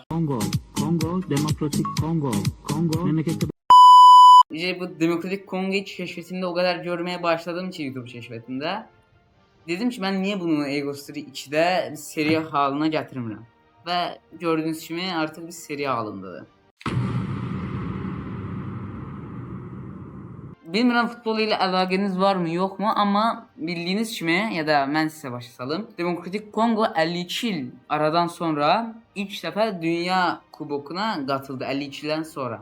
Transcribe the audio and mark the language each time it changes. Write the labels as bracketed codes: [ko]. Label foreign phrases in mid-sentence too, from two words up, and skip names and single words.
[tr] Kongo, Demokratik Kongo, memlekette İşte bu Demokratik Kongo keşfetinde o kadar görmeye başladım ki YouTube keşfetinde. Dedim ki ben niye bunu Eagle Spirit 2'de bir seri haline getirmirəm. Ve gördüğünüz gibi artık bir seri halındadır. [az] Bilmirəm futbol ilə əlaqəniz varmı, yoxmu, amma bildiyiniz kimi ya da mən sizə başa salım. Demokratik Kongo 52 il aradan sonra ilk dəfə Dünya Kubokuna qatıldı 52-dən sonra.